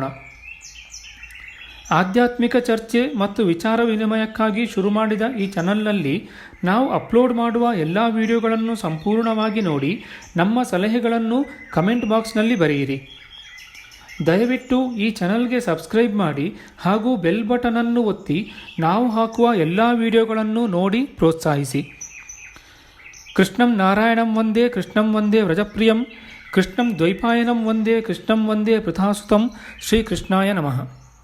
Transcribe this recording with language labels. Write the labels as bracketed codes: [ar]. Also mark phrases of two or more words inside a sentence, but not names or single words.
[kn] ಆಧ್ಯಾತ್ಮಿಕ ಚರ್ಚೆ ಮತ್ತು ವಿಚಾರ ವಿನಿಮಯಕ್ಕಾಗಿ ಶುರು ಮಾಡಿದ ಈ ಚಾನಲ್ನಲ್ಲಿ ನಾವು ಅಪ್ಲೋಡ್ ಮಾಡುವ ಎಲ್ಲ ವಿಡಿಯೋಗಳನ್ನು ಸಂಪೂರ್ಣವಾಗಿ ನೋಡಿ ನಮ್ಮ ಸಲಹೆಗಳನ್ನು [en] comment box [kn] ಬರೆಯಿರಿ. ದಯವಿಟ್ಟು ಈ ಚಾನಲ್ಗೆ ಸಬ್ಸ್ಕ್ರೈಬ್ ಮಾಡಿ ಹಾಗೂ [en] bell button [kn] ಒತ್ತಿ ನಾವು ಹಾಕುವ ಎಲ್ಲ ವಿಡಿಯೋಗಳನ್ನು ನೋಡಿ ಪ್ರೋತ್ಸಾಹಿಸಿ. [sa] ಕೃಷ್ಣಂ ನಾರಾಯಣಂ ವಂದೇ ಕೃಷ್ಣಂ ವಂದೇ ವ್ರಜಪ್ರಿಯಂ ಕೃಷ್ಣಂ ದ್ವೈಪಾಯನಂ ವಂದೇ ಕೃಷ್ಣಂ ವಂದೇ ಪೃಥಾಸುತಂ. ಶ್ರೀಕೃಷ್ಣಾಯ ನಮಃ.